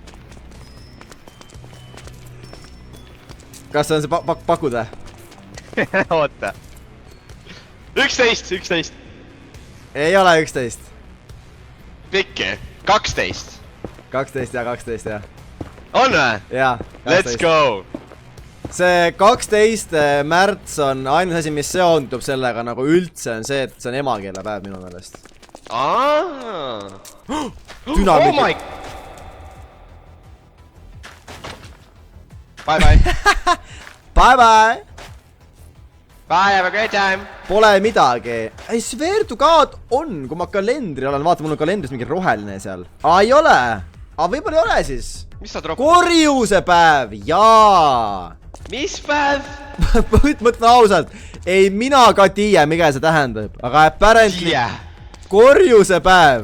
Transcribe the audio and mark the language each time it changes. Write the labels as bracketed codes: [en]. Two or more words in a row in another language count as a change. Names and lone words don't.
[et] Kas see on see pakuda? Oota. 11. Ei ole 11. Pikki. 12. 12 ja. On või? Jaa. [en] Let's go! [et] See 12. märts on ainus asi, mis seondub sellega nagu üldse on see, et see on emakeelepäev minu meelest. Dünamik. [en] Oh my... Bye. Bye. Bye, have a great time. [et] Pole midagi. Ei, [en] swear to god [et] on, kui ma kalendri olen, vaata, mul on kalendris mingi roheline seal. Ei ole. Võib-olla ei ole siis. Mis sa drop? Korjusepäev, jaa. Mis päev? Mõtlen ausalt. Ei, mina ka tii, mikä see tähendab. Aga apparently korjusepäev.